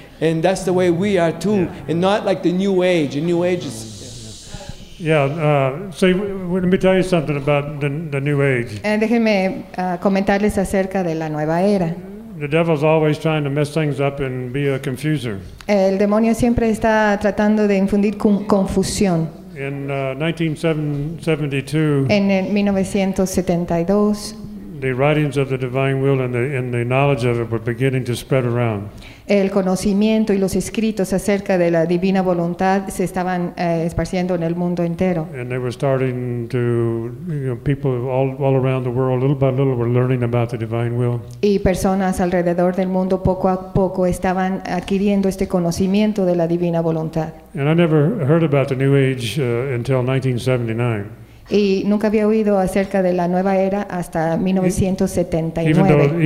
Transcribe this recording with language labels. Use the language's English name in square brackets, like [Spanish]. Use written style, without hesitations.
[English] And that's the way we are too, yeah. And not like the New Age. The New Age is. Yeah, let me tell you something about the New Age. [Spanish] Déjenme comentarles acerca de la nueva era. [English] The devil's always trying to mess things up and be a confuser. [Spanish] El demonio siempre está tratando de infundir confusión. [English] In 1972. [Spanish] En 1972. [English] The writings of the divine will and the knowledge of it were beginning to spread around. [Spanish] El conocimiento y los escritos acerca de la divina voluntad se estaban esparciendo en el mundo entero. [English] And they were starting to, you know, people all around the world, little by little, were learning about the divine will. [Spanish] Y personas alrededor del mundo poco a poco estaban adquiriendo este conocimiento de la divina voluntad. [English] And I never heard about the New Age until 1979. [Spanish] Y nunca había oído acerca de la nueva era hasta 1979.